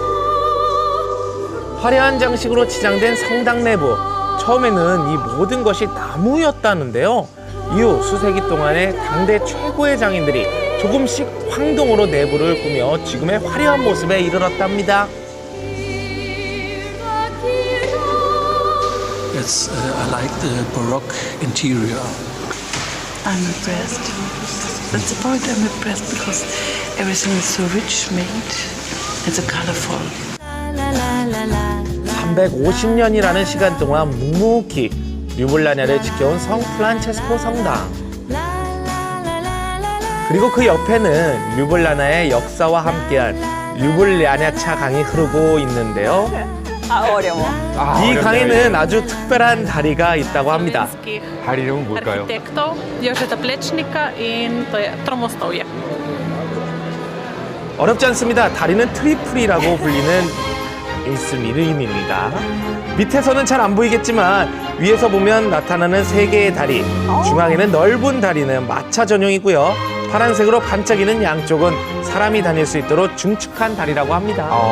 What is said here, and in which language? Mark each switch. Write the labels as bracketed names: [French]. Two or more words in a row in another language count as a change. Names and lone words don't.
[Korean] 화려한 장식으로 치장된 성당 내부. 처음에는 이 모든 것이 나무였다는데요. 이후 수세기 동안에 당대 최고의 장인들이 조금씩 황동으로 내부를 꾸며 지금의 화려한 모습에 이르렀답니다. [English] It's, I like the Baroque interior. I'm impressed. That's the point. I'm impressed because everything is so rich made and so colorful. [Korean] 350년이라는 시간 동안 묵묵히 르블리아나를 지켜온 성 프란체스코 성당. 그리고 그 옆에는 르블리아나의 역사와 함께한 르블리아냐차 강이 흐르고 있는데요. 아, 어려워. 이 강에는 아주 특별한 다리가 있다고 합니다. [Slovenian] Slovenskih [Korean] 다리 이름은 뭘까요? [Slovenian] arhitektov Jožeta Plečnika in to je Tromostovje. [Korean] 어렵지 않습니다. 다리는 트리플이라고 불리는 이름입니다. 밑에서는 잘 안 보이겠지만 위에서 보면 나타나는 세 개의 다리, 중앙에는 넓은 다리는 마차 전용이고요. 파란색으로 반짝이는 양쪽은 사람이 다닐 수 있도록 중축한 다리라고 합니다.